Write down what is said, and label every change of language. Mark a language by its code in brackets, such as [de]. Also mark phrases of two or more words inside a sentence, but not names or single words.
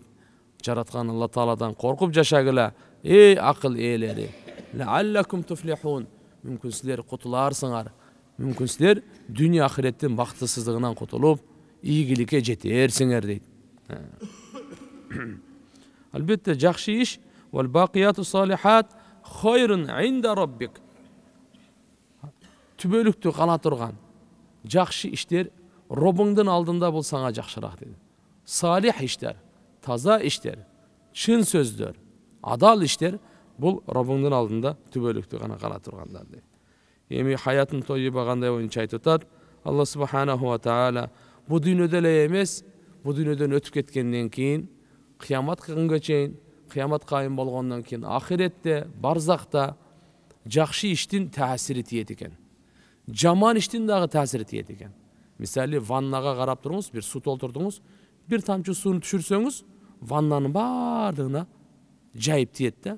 [ky] Жараткан Алла Тааладан коркуп жашагыла, эй акыл ээлери. [ar] لعلكم تفلحون. [ky] Мүмкүн силер кутуларсыңар. Мүмкүн силер дүйнө ахиреттин бактысыздыгынан кутулуп, ийгиликке жетерсиңер дейт. Албетте жакшы иш, [ar] والباقيات الصالحات خير عند ربك. [ky] Түбөлүктү кала турган жакшы иштер Робуңдун алдында болсаңа жакшыраак дейт. Салих иштер, таза иштер, чын сөздөр, адал иштер бул Робуңдун алдында түбөлүктү гана кала тургандар дейт. Эми хаятын тойуба кандай боюнча айтып атат Алла [ar] سبحانه وتعالى, [ky] бу дүйнөдө эле эмес, бу дүйнөдөн өтүп кеткенден кийин, кыямат күнгө чейин, кыямат кайым болгондон кийин ахиретте, барзакта жакшы иштин таасири тиет экен. Жаман иштин дагы таасири тиет экен. Мисалы, ваннага карап туруңуз, бир суу толтурдуңуз, бир тамчы сууну түшүрсөңүз, ваннанын бардыгына жайып тиет да.